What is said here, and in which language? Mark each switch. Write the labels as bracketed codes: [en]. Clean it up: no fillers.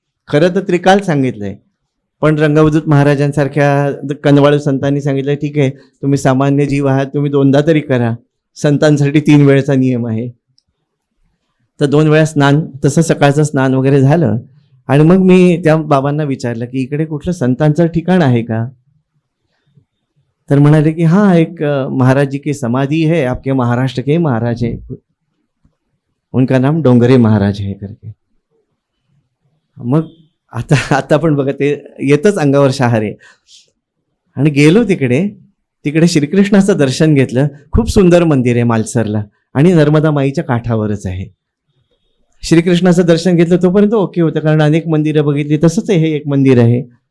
[mr] खरं तर त्रिकाल सांगितलंय, पण रंगवदूत महाराजांसारख्या कनवाळू संतांनी सांगितलं ठीक आहे तुम्ही सामान्य जीव आहात, तुम्ही 2दा तरी करा. संतांसाठी 3 वेळेचा नियम आहे. तर 2 वेळा स्नान, तसं सकाळचं स्नान वगैरे झालं. आणि मग मी त्या बाबांना विचारलं की इकडे कुठलं संतांचं ठिकाण आहे का. तर म्हणाले की [hi] हाँ एक महाराज जी की समाधि है, आपके महाराष्ट्र के महाराज है, उनका नाम डोंगरे महाराज है करके. [mr] मग आता आता पण बघा ते येतच अंगावर शहारे. आणि गेलो तिकडे श्रीकृष्णाचं दर्शन घेतलं. खूप सुंदर मंदिर आहे मालसरला आणि नर्मदा माईच्या काठावरच आहे. श्रीकृष्णाचं दर्शन घेतलं तोपर्यंत ओके होतं, कारण अनेक मंदिरं बघितली, तसंच हे एक मंदिर आहे.